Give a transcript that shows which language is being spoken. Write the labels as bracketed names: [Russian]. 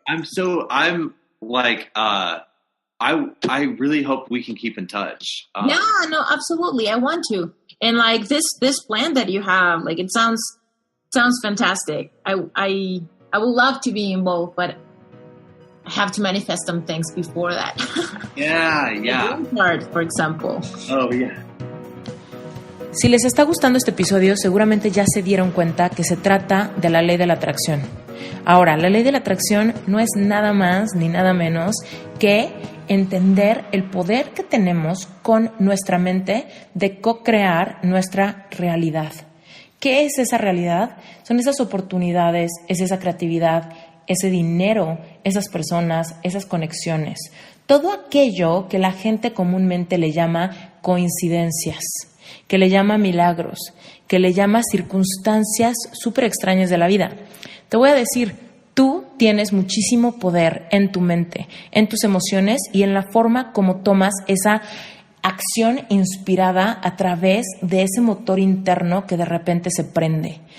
[English] I'm like, I really hope we can keep in touch. Yeah, no, absolutely. I want to. And like this plan that you have, like it sounds fantastic. I would love to be involved, but I have to manifest some things before that. Yeah. The green card, for example. Oh, yeah. [Spanish] Si les está gustando este episodio, seguramente ya se dieron cuenta que se trata de la ley de la atracción. Ahora, la ley de la atracción no es nada más ni nada menos que entender el poder que tenemos con nuestra mente de co-crear nuestra realidad. ¿Qué es esa realidad? Son esas oportunidades, es esa creatividad, ese dinero, esas personas, esas conexiones. Todo aquello que la gente comúnmente le llama coincidencias, que le llama milagros, que le llama circunstancias súper extrañas de la vida. Te voy a decir, tú tienes muchísimo poder en tu mente, en tus emociones y en la forma como tomas esa acción inspirada a través de ese motor interno que de repente se prende.